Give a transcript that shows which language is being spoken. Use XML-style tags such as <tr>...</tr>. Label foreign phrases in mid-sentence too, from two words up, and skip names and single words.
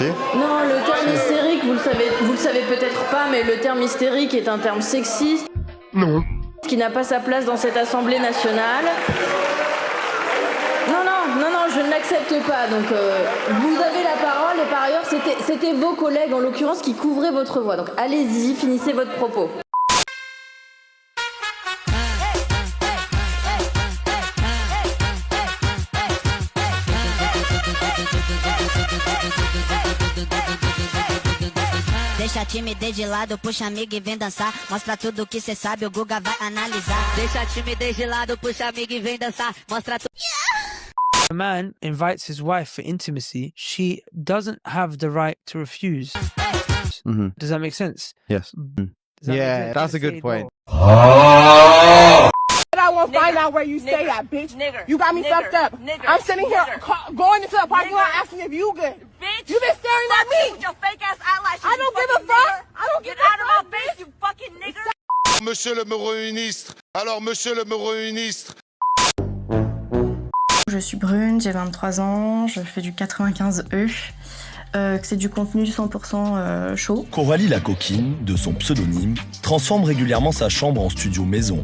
<fr>Non, le terme hystérique, vous le savez peut-être pas, mais le terme hystérique est un terme sexiste. Non. Qui n'a pas sa place dans cette Assemblée nationale. Non, je ne l'accepte pas. Donc, vous avez la parole et par ailleurs, c'était vos collègues, en l'occurrence, qui couvraient votre voix. Donc, allez-y, finissez votre propos.</fr> <pt>Deixa a timidez de lado, puxa amiga e vem dançar. Mostra tudo que cê sabe, o Guga vai analisar. Deixa a timidez de lado, puxa amiga e vem dançar. Mostra tudo.</pt> <en>A man invites his wife for intimacy, she doesn't have the right to refuse. Mm-hmm. Does that make sense? Yes. Yeah, that's a good point. I won't find out where you stay at, bitch. You got me fucked up. I'm sitting here going into the parking lot asking if you good. Bitch, you been staring at me with your fake ass eyelashes. I don't give a fuck. I don't give a fuck, bitch. You fucking nigger.</en> <fr>Monsieur le ministre. Alors, monsieur le ministre. Je suis brune, j'ai 23 ans, je fais du 95E. C'est du contenu 100% chaud. Coralie la coquine, de son pseudonyme, transforme régulièrement sa chambre en studio maison.</fr>